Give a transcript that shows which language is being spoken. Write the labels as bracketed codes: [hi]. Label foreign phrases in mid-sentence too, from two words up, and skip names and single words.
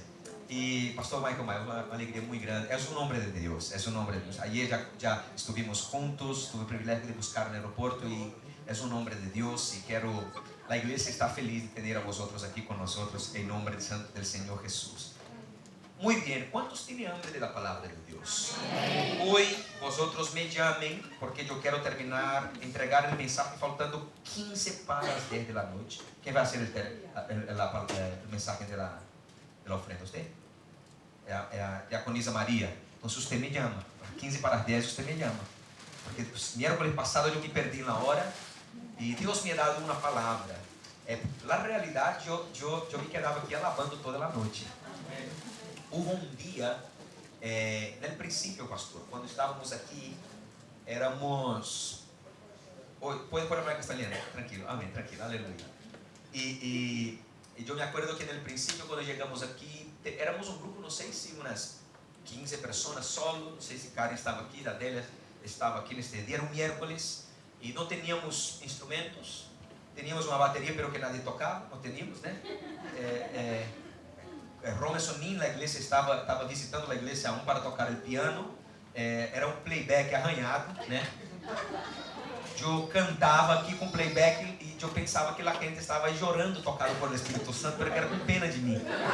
[pt] E Pastor Michael Maia, uma alegria muito grande. É o nome de Deus, é o nome de Deus. Ayer já estivemos juntos, tive o privilégio de buscar no aeroporto e é o nome de Deus. E a igreja está feliz de ter a vosotros aqui com nós, em nome do Senhor Jesus. [es] Muy bien, ¿cuántos tienen hambre de la palabra de Dios? Hoy vosotros me llamen porque yo quiero terminar, entregar el mensaje faltando 15 para las 10 de la noche. ¿Quién va a hacer el mensaje de la ofrenda? ¿Usted? Diaconisa María. Entonces usted me llama, 15 para las 10 usted me llama. Porque miércoles pasado yo me perdí en la hora y Dios me ha dado una palabra. La realidad, yo me quedaba aquí alabando toda la noche. [pt] Hubo um dia, no princípio, pastor, quando estávamos aqui, éramos... Pode pôr a placa italiana, tranquilo, amém, tranquilo, aleluia. E eu [es] me acuerdo [pt] que no princípio, quando chegamos aqui, éramos um grupo, não sei se umas 15 pessoas solo, não sei se Karen estava aqui, a Adélia estava aqui neste dia, era um miércoles, e não tínhamos instrumentos, tínhamos uma bateria, [es] pero que nadie [pt] tocava, não tínhamos, né? Roma Sonin, a igreja estava visitando a igreja aún para tocar o piano, era um playback arranhado, né? Eu cantava aqui com playback e eu pensava que a gente estava chorando tocado por o Espírito Santo, porque era com pena de mim.